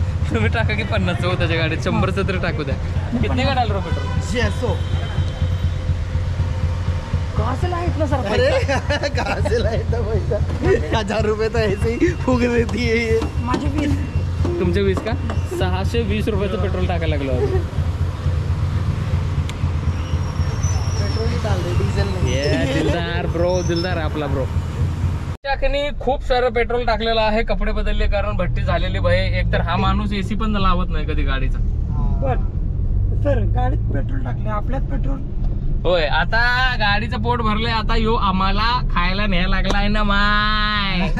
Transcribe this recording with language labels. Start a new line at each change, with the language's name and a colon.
Marathi: तुम्ही टाका की 50चं हो त्याच्या गाडीत, 100चं तरी टाकू द्या.
Hindi: कितने का डाल रहे पेट्रोल? 600. कहाँ से लाए इतना सर? अरे कहाँ से लाए इतना पैसा? 1000 रुपये तो ऐसे ही फूक देती है ये.
Marathi: माझे 20. तुमचे 20 का? 620 रुपयाचं पेट्रोल टाकायला लागलो.
Hindi: पेट्रोल ही डाल दे, डीजल नहीं.
Marathi: दिलदार ब्रो, दिलदार आहे आपला ब्रो. त्याने खूप सारं पेट्रोल टाकलेलं आहे, कपडे बदलले कारण भट्टी झालेली भय. एक तर हा माणूस एसी पण लावत नाही कधी गाडीचा. सर गाडीत पेट्रोल टाकले, आपल्यात पेट्रोल. होय, आता गाडीचं पोट भरलंय, आता यो आम्हाला खायला न्यायला लागलाय ना माय.